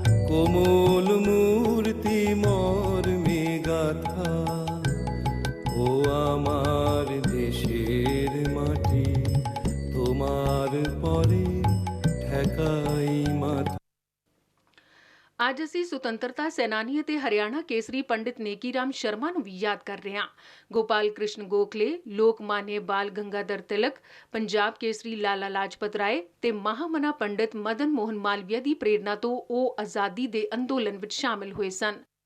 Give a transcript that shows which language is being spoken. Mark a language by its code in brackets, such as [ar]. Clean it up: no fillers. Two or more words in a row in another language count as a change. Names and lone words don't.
[bn] কোমল মূর্তি মর্মে গাথা ও আমার দেশের মাটি তোমার পরে ঠেকাই ਮਾਥਾ। [pa] ਅੱਜ ਅਸੀਂ ਸੁਤੰਤਰਤਾ ਸੈਨਾਨੀ ਅਤੇ ਹਰਿਆਣਾ ਕੇਸਰੀ ਪੰਡਿਤ ਨੇਕੀ ਰਾਮ ਸ਼ਰਮਾ ਨੂੰ ਵੀ ਯਾਦ ਕਰ ਰਹੇ ਹਾਂ। ਗੋਪਾਲ ਕ੍ਰਿਸ਼ਨ ਗੋਖਲੇ, ਲੋਕਮਾਨਯ ਬਾਲ ਗੰਗਾਧਰ ਤਿਲਕ, ਪੰਜਾਬ ਕੇਸਰੀ ਲਾਲਾ ਲਾਜਪਤ ਰਾਏ ਤੇ ਮਹਾਮਨਾ ਪੰਡਿਤ ਮਦਨ ਮੋਹਨ ਮਾਲਵੀਆ ਦੀ ਪ੍ਰੇਰਣਾ ਤੋਂ ਉਹ ਆਜ਼ਾਦੀ ਦੇ ਅੰਦੋਲਨ ਵਿੱਚ ਸ਼ਾਮਿਲ ਹੋਏ ਸਨ।